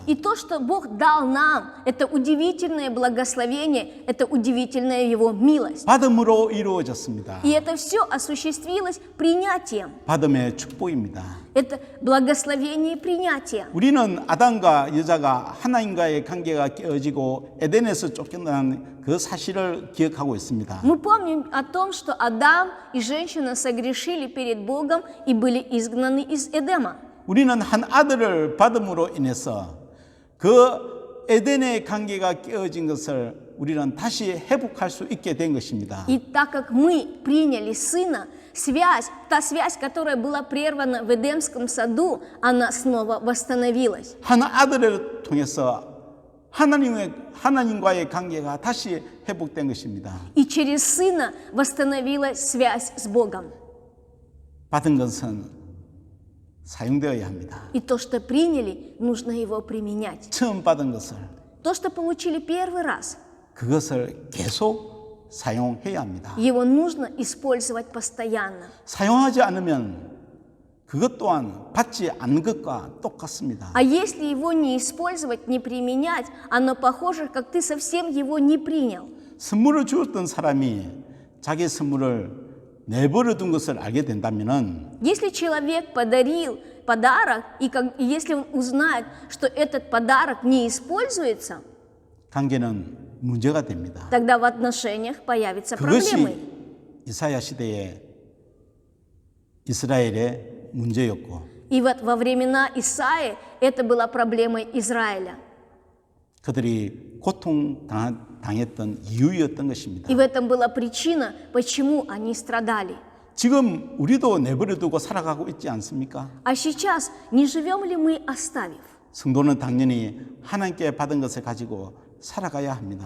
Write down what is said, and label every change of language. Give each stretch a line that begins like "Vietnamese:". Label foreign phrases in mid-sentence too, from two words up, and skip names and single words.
Russian: И то, что Бог дал нам, это удивительное благословение, это удивительная Его милость.
Korean: 받음으로 이루어졌습니다.
Russian: И это все осуществилось принятием.
Korean: 받음의 축복입니다.
Russian: Это благословение принятия.
Korean: 우리는 아담과 여자가 하나님과의 관계가 깨어지고 에덴에서 쫓겨난 그 사실을 기억하고 있습니다.
Russian: Мы помним о том, что Адам и женщина согрешили перед Богом и были изгнаны из Эдема.
Korean: 우리는 한 아들을 받음으로 인해서 그 에덴의 관계가 깨어진 것을 우리는 다시 회복할 수 있게 된 것입니다.
Russian: И так как мы приняли Сына, та связь, которая была прервана в Эдемском саду, она снова восстановилась.
Korean: 한 아들을 통해서 하나님과의 관계가 다시 회복된 것입니다.
Russian: И через Сына восстановилась связь с Богом.
Korean: 받은 것은 사용되어야 합니다.
Russian: И то, что приняли, нужно его применять.
Korean: 처음 받은 것을
Russian: То, что получили первый раз,
Korean: 그것을 계속 사용해야 합니다.
Russian: его нужно использовать постоянно.
Korean: 사용하지 않으면 그것 또한 받지 않는 것과 똑같습니다.
Russian: А если его не использовать, не применять, оно похоже, как ты совсем его не принял.
Korean: 선물을 주었던 사람이 자기 선물을 내버려 둔 것을 알게 된다면은
Russian: Если человек подарил подарок, и если он узнает, что этот подарок не используется,
Korean: 관계는 문제가 됩니다.
Russian: тогда в отношениях появятся
Korean: 그것이
Russian: проблемы.
Korean: 이사야 시대의 이스라엘의 문제였고
Russian: И вот во времена Исаии это была проблемой Израиля.
Korean: 그들이 고통당했던 이유였던 것입니다.
Russian: И в этом была причина, почему они страдали.
Korean: 지금 우리도 내버려두고 살아가고 있지 않습니까?
Russian: А сейчас не живем ли мы, оставив?
Korean: 성도는 당연히 하나님께 받은 것을 가지고 살아가야 합니다.